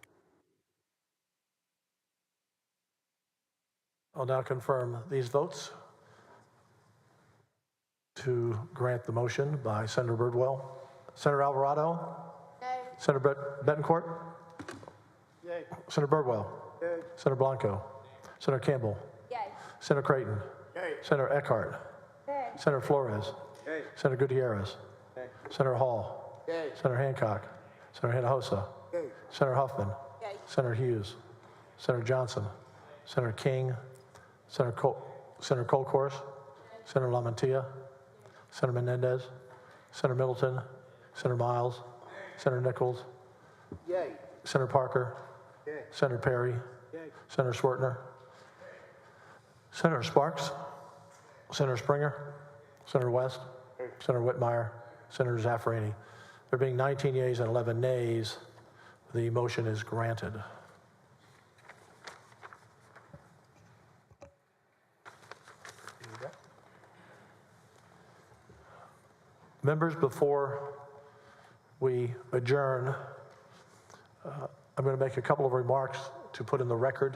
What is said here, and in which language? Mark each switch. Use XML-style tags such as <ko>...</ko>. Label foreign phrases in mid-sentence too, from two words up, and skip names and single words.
<en>I'll now confirm these votes to grant the motion by Senator Birdwell. Senator Alvarado? Yay. Senator Betancourt? Yay. Senator Birdwell? Yay. Senator Blanco? Senator Campbell? Yay. Senator Creighton? Yay. Senator Eckhart? Yay. Senator Flores? Yay. Senator Gutierrez? Yay. Senator Hall? Yay. Senator Hancock? Senator Hinojosa? Yay. Senator Huffman? Yay. Senator Hughes? Senator Johnson? Senator King? Senator Colcourse? Senator LaMantia? Senator Menendez? Senator Middleton? Senator Miles? Senator Nichols? Yay. Senator Parker? Yay. Senator Perry? Yay. Senator Schwartner? Senator Sparks? Senator Springer? Senator West? Senator Whitmire? Senator Zaffirini? There being 19 yeas and 11 nays, the motion is granted. Members, before we adjourn, I'm going to make a couple of remarks to put in the record.</en>